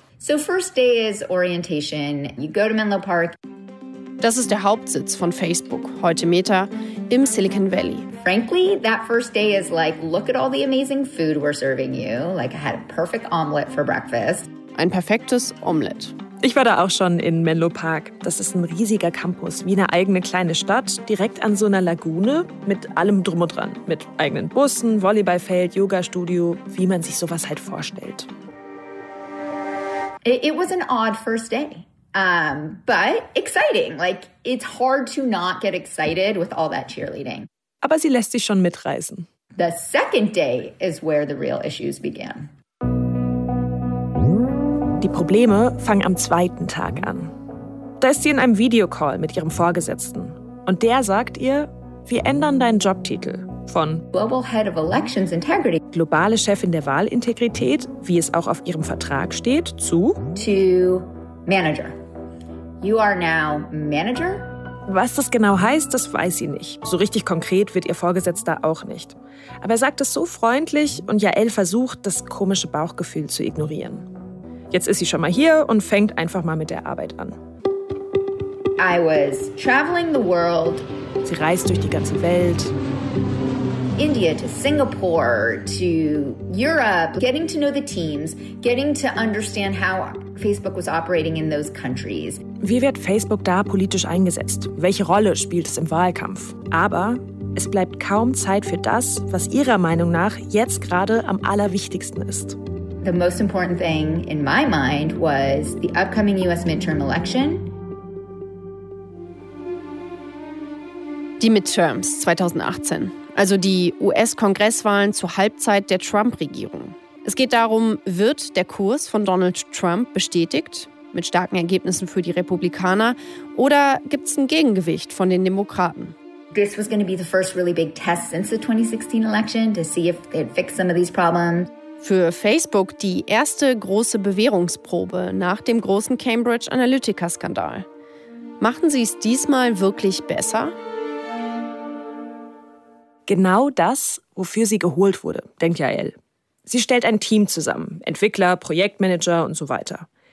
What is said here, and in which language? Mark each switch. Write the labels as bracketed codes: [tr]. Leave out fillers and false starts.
[en] So first day is orientation. You go to Menlo Park. [de] Das ist der Hauptsitz von Facebook, heute Meta, im Silicon Valley. [en] Frankly, that first day is like, look at all the amazing food we're serving you. Like, I had a perfect omelette for breakfast. [de] Ein perfektes Omelette. Ich war da auch schon in Menlo Park. Das ist ein riesiger Campus, wie eine eigene kleine Stadt, direkt an so einer Lagune, mit allem drum und dran. Mit eigenen Bussen, Volleyballfeld, Yoga-Studio, wie man sich sowas halt vorstellt. [en] It was an odd first day, but exciting. Like, it's hard to not get excited with all that cheerleading. [de] Aber sie lässt sich schon mitreißen. [en] The second day is where the real issues began. [de] Die Probleme fangen am zweiten Tag an. Da ist sie in einem Videocall mit ihrem Vorgesetzten. Und der sagt ihr, wir ändern deinen Jobtitel von [en] Global Head of Elections Integrity, [de] globale Chefin der Wahlintegrität, wie es auch auf ihrem Vertrag steht, zu [en] to Manager. You are now Manager? [de] Was das genau heißt, das weiß sie nicht. So richtig konkret wird ihr Vorgesetzter auch nicht. Aber er sagt es so freundlich und Yael versucht, das komische Bauchgefühl zu ignorieren. Jetzt ist sie schon mal hier und fängt einfach mal mit der Arbeit an. [en] I was traveling the world. [de] Sie reist durch die ganze Welt. [en] India to Singapore to Europe, getting to know the teams, getting to understand how Facebook was operating in those countries. [de] Wie wird Facebook da politisch eingesetzt? Welche Rolle spielt es im Wahlkampf? Aber es bleibt kaum Zeit für das, was ihrer Meinung nach jetzt gerade am allerwichtigsten ist. [en] The most important thing in my mind was the upcoming US midterm election. [de] Die Midterms 2018, also die US-Kongresswahlen zur Halbzeit der Trump-Regierung. Es geht darum, wird der Kurs von Donald Trump bestätigt mit starken Ergebnissen für die Republikaner oder gibt es ein Gegengewicht von den Demokraten? [en] This was going to be the first really big test since the 2016 election to see if they'd fix some of these problems. [de] Für Facebook die erste große Bewährungsprobe nach dem großen Cambridge Analytica-Skandal. Machen Sie es diesmal wirklich besser? Genau das, wofür sie geholt wurde, denkt Yael. Sie stellt ein Team zusammen, Entwickler, Projektmanager und so weiter.